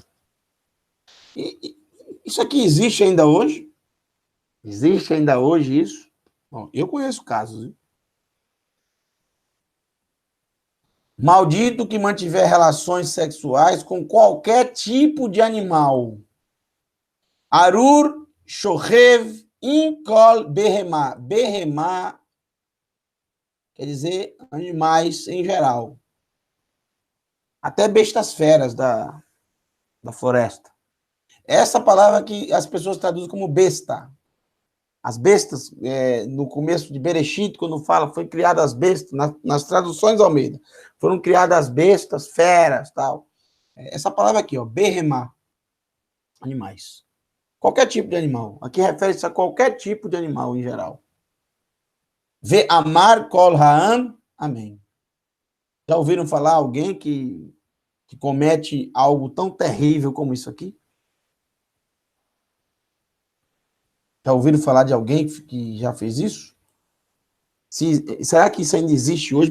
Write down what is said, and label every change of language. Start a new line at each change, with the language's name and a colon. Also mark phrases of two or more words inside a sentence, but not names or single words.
Portuguese: Isso aqui existe ainda hoje? Existe ainda hoje isso? Bom, eu conheço casos. Hein? Maldito que mantiver relações sexuais com qualquer tipo de animal.
Hebrew: ארור שכב עם כל בהמה.
Portuguese: Behemá quer dizer animais em geral. Até bestas feras da floresta. Essa palavra que as pessoas traduzem como besta. As bestas, no começo de Bereshit, quando fala, foi criadas as bestas, nas traduções Almeida, foram criadas as bestas, feras, tal. Essa palavra aqui, ó, behemá, animais. Qualquer tipo de animal. Aqui refere-se a qualquer tipo de animal em geral.
Hebrew: ואמר כל העם,
Portuguese: amém. Já ouviram falar alguém que comete algo tão terrível como isso aqui? Já ouviram falar de alguém que já fez isso? Será que isso ainda existe hoje?